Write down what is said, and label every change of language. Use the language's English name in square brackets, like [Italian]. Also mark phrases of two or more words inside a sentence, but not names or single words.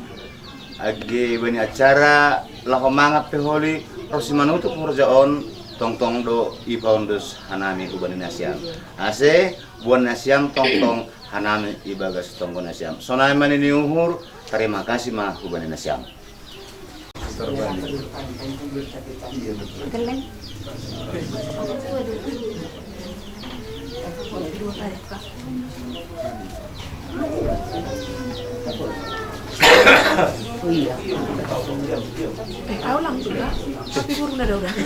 [Batak Simalungun] Agi bani acara lah mangat peholi rosimanutuk murjaon tong-tong do ipaundus hanami Hubani Nasiam. Ase buan Nasiam tong-tong hanami ibagas tonggo Nasiam. Sonai manini uhur, [Indonesian] terima kasih [Batak Simalungun] mah Hubani Nasiam. [Indonesian] Oh iya. Kau langsung lah, tapi burung udah.